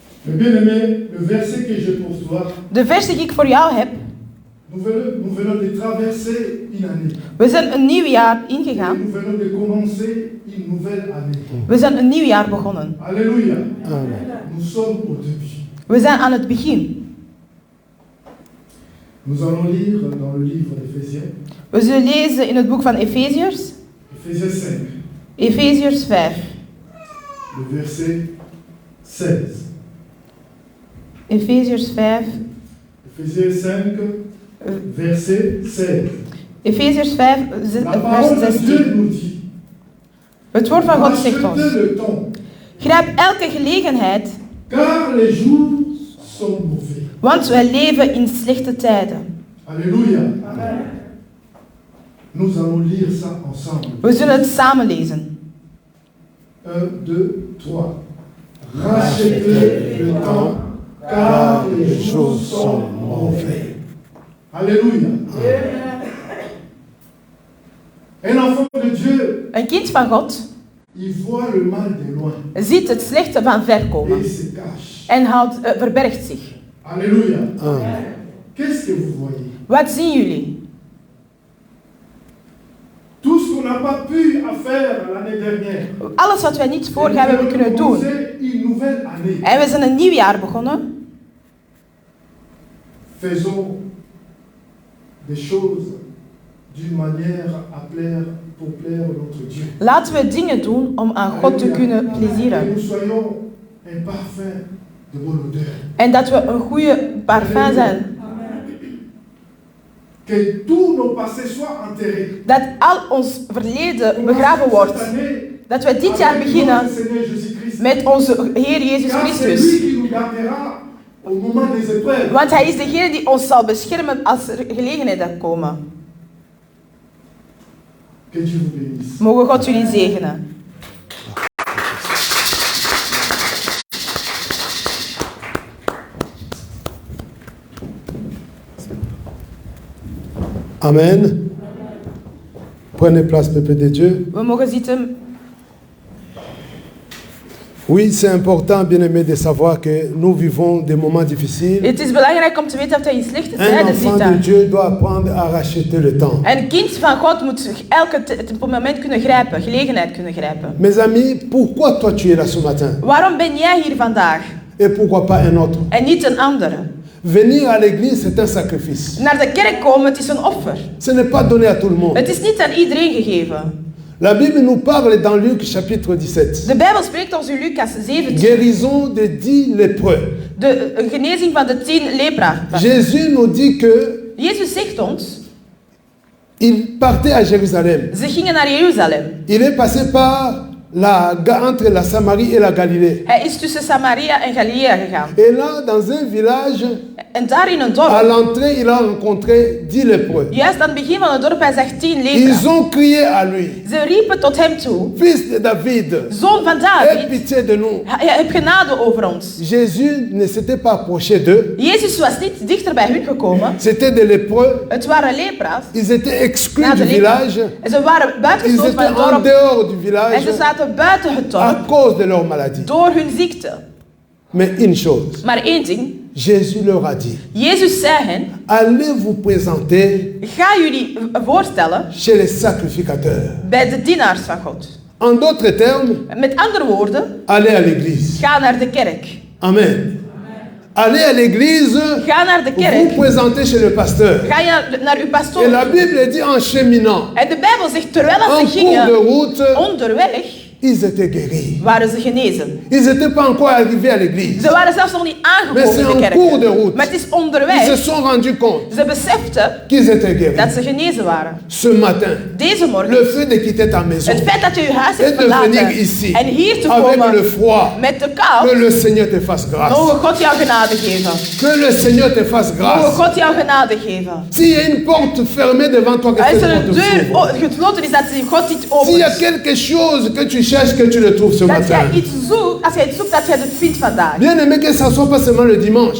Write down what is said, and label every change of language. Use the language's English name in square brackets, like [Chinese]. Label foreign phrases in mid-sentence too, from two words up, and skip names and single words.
[French] Bien-aimé, le verset que j'ai pour toi, [Dutch] De vers die ik voor jou heb. [French] nous venons de traverser une année. [Dutch] We zijn een nieuw jaar ingegaan. [French] Nous venons de commencer une nouvelle année. [Dutch] We zijn een nieuw jaar begonnen. [French] Alléluia. Nous sommes au début. [Dutch] We zijn aan het begin. [French] Nous allons lire dans le livre d'Éphésiens. [Dutch] We zullen lezen in het boek van Efeziërs. [French] Éphésiens 5. [Dutch] Efeziërs 5. [French] Le verset 16. [Dutch] Efeziërs 5. [French] Éphésiens 5, verset 16. [Dutch] Efeziërs 5, [French] La [Dutch] vers [French] parole de Dieu 16. nous dit, [Dutch] Het woord van God zegt ons. [French] achetez le temps, [Dutch] Grijp elke gelegenheid, [French] car les jours sont mauvais. [Dutch] want wij leven in slechte tijden. [French] Alléluia. Amen. Nous allons lire ça ensemble. [Dutch] We zullen het samen lezen. [French] 1, 2, 3. Rachetez le temps, car les jours sont mauvais. Alléluia. Un enfant de Dieu, [Dutch] Een kind van God [French] il voit le mal de loin [Dutch] ziet het slechte van ver komen [French] et se cache. [Dutch] en verbergt zich. [French] Alléluia. Qu'est-ce que vous voyez? [Dutch] Wat zien jullie? [French] Tout ce qu'on n'a pas pu faire l'année dernière. [Dutch] Alles wat wij niet voorgaan hebben kunnen doen. [French] Une nouvelle année. [Dutch] En we zijn een nieuw jaar begonnen. [French] Faisons des choses d'une manière à plaire, pour plaire notre Dieu. [Dutch] Laten we dingen doen om aan God te kunnen [French] Que [Dutch] plezieren. [French] nous soyons un parfum de bonne odeur. [Dutch] En dat we een goede parfum zijn. [French] Que tous nos passés soient enterrés. [Dutch] Dat al ons verleden begraven wordt. Dat we dit jaar beginnen met onze Heer Jezus Christus. Want Hij is degene die ons zal beschermen als er gelegenheden komen. Mogen God jullie zegenen. Amen. [French] Prenez place, peuple de Dieu. [Dutch] We mogen zitten. [French] Oui, c'est important, bien-aimé, de savoir que nous vivons des moments difficiles. [Dutch] Het is belangrijk om te weten dat wij in slechte [French] Un [Dutch] tijden [French] enfant de [Dutch] zitten. [French] Dieu doit apprendre à racheter le temps. [Dutch] Een kind van God moet elke moment kunnen grijpen, gelegenheid kunnen grijpen. [French] Mes amis, pourquoi toi tu es là ce matin? [Dutch] Waarom ben jij hier vandaag [French] Et pourquoi pas un autre? [Dutch] en niet een andere? [French] Venir à l'église, c'est un sacrifice. [Dutch] Naar de kerk komen, het is een offer. [French] Ce n'est pas donné à tout le monde. [Dutch] Het is niet aan iedereen gegeven. [French] La Bible nous parle dans Luc chapitre 17. [Dutch] De Bijbel spreekt ons in Lucas 17. [French] Guérison de 10 lépreux. [Dutch] De genezing van de 10 lepra. [French] Jésus nous dit que [Dutch] Jezus zegt ons, [French] il partait à Jérusalem. [Dutch] ze gingen naar Jeruzalem. [French] Il est passé par entre la Samarie et la Galilée. [Dutch] Hij is tussen Samaria en Galilea gegaan. [French] Et là, dans un village, [Dutch] En daar in een [French] à [Dutch] dorp, [French] l'entrée, il a rencontré 10 lépreux. [Dutch] juist aan het begin van het dorp, hij zag 10 [French] Ils [Dutch] lepra. [French] ont crié à lui, [Dutch] Ze riepen tot hem toe, [French] Fils de David, [Dutch] Zoon van [French] aie [Dutch] David, [French] pitié de nous. [Dutch] heb genade over ons. [French] Jésus ne s'était pas approché d'eux. [Dutch] Jezus was niet dichter bij hun gekomen. [French] C'était des lépreux. [Dutch] Het waren lepra's. [French] Ils étaient exclus [Dutch] Na [French] du [Dutch] de lepra. [French] village. [Dutch] En ze waren [French] Ils [Dutch] buitengesloten van [French] étaient [Dutch] het [French] en [Dutch] dorp. [French] dehors du [Dutch] En [French] village [Dutch] ze zaten buiten het [French] à [Dutch] dorp [French] cause de leur maladie. [Dutch] door hun ziekte. [French] Mais une chose, [Dutch] Maar één ding, [French] Jésus leur a dit, [Dutch] Jezus zei hen, [French] allez vous présenter [Dutch] ga jullie voorstellen [French] chez les sacrificateurs. [Dutch] bij de dienaars van God. [French] En d'autres termes, [Dutch] Met andere woorden, [French] allez à l'église. [Dutch] ga naar de kerk. [French] Amen. Allez à l'église, [Dutch] Ga naar de [French] vous [Dutch] kerk. [French] présentez chez le pasteur. [Dutch] Ga je naar uw [French] Et [Dutch] pastoor. [French] la Bible dit en cheminant, [Dutch] En de Bijbel zegt, terwijl [French] en [Dutch] ze [French] cours de [Dutch] gingen [French] route, [Dutch] onderweg, [French] ils étaient guéris. [Dutch] waren ze genezen. [French] Ils n'étaient pas encore arrivés à l'église. [Dutch] Ze waren zelfs nog niet [French] Mais c'est [Dutch] aangekomen in de [French] en cours de [Dutch] kerk. [French] route. [Dutch] Maar het is [French] Ils se [Dutch] onderweg. [French] sont rendus compte [Dutch] Ze beseften [French] qu'ils étaient guéris. [Dutch] dat ze genezen waren. [French] Ce matin, [Dutch] Deze morgen, [French] le fait de quitter ta maison [Dutch] het feit dat je je huis [French] et [Dutch] hebt [French] de venir [Dutch] verlaten [French] ici [Dutch] en hier te [French] avec le [Dutch] komen [French] froid, [Dutch] met de [French] que [Dutch] kou, [French] le Seigneur te fasse grâce. [Dutch] mogen God jou genade geven. [French] Que le Seigneur te fasse [Dutch] Mogen [French] grâce. [Dutch] God jou genade geven. [French] S'il y a une porte fermée devant toi, que [Dutch] Als [French] cette [Dutch] er een [French] porte [Dutch] deur [French] s'ouvre. [Dutch] gesloten is, dat God iets [French] S'il y a [Dutch] opent. [French] quelque chose que tu cherches, que tu le trouves ce [Dutch] Dat [French] matin. [Dutch] jij iets zoekt, als jij het zoekt, dat jij het vindt vandaag. [French] Bien aimé, que ça ne soit pas seulement le dimanche.